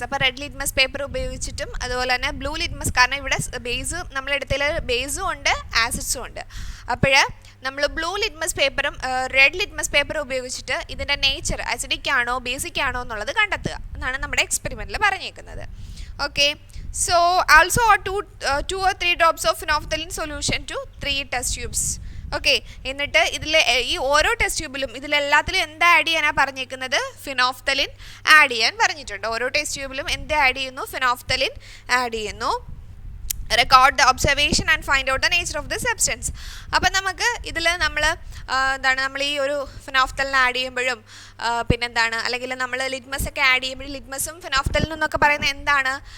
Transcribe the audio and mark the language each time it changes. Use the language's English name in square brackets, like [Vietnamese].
[Malayalam] അപ്പോൾ red litmus paper ഉപയോഗിച്ചിട്ടും അതുപോലെ തന്നെ ബ്ലൂ ലിറ്റ്മസ്, കാരണം ഇവിടെ ബേസ് നമ്മളെടുത്തതിൽ ബേസും ഉണ്ട് ആസിഡ്സും ഉണ്ട്. അപ്പോൾ നമ്മൾ ബ്ലൂ ലിറ്റ്മസ് പേപ്പറും റെഡ് ലിറ്റ്മസ് പേപ്പറും ഉപയോഗിച്ചിട്ട് ഇതിൻ്റെ നേച്ചർ ആസിഡിക് ആണോ ബേസിക് ആണോ എന്നുള്ളത് കണ്ടെത്തുക എന്നാണ് നമ്മുടെ എക്സ്പെരിമെൻറ്റിൽ പറഞ്ഞേക്കുന്നത്. [English] Okay, so also 2 or 3 drops of phenolphthalein solution to 3 test tubes. [Malayalam] Okay, എന്നിട്ട് ഇതിൽ ഈ ഓരോ ടെസ്റ്റ് ട്യൂബിലും ഇതിലെല്ലാത്തിലും എന്താ ആഡ് ചെയ്യാനാണ് പറഞ്ഞേക്കുന്നത്? ഫിനോഫ്തലിൻ ആഡ് ചെയ്യാൻ പറഞ്ഞിട്ടുണ്ട്. ഓരോ ടെസ്റ്റ് ട്യൂബിലും എന്ത് ആഡ് ചെയ്യുന്നു? ഫിനോഫ്തലിൻ ആഡ് ചെയ്യുന്നു. [English] Record the observation and find out the nature of the substance. [Malayalam] അപ്പം നമുക്ക് ഇതിൽ നമ്മൾ ഈ ഒരു ഫിനോഫ്തലിൻ ആഡ് ചെയ്യുമ്പോഴും പിന്നെന്താണ്, അല്ലെങ്കിൽ നമ്മൾ ലിറ്റ്മസ് ഒക്കെ ആഡ് ചെയ്യുമ്പോഴും ലിറ്റ്മസും ഫിനോഫ്തലിനും എന്നൊക്കെ പറയുന്നത് എന്താണ്?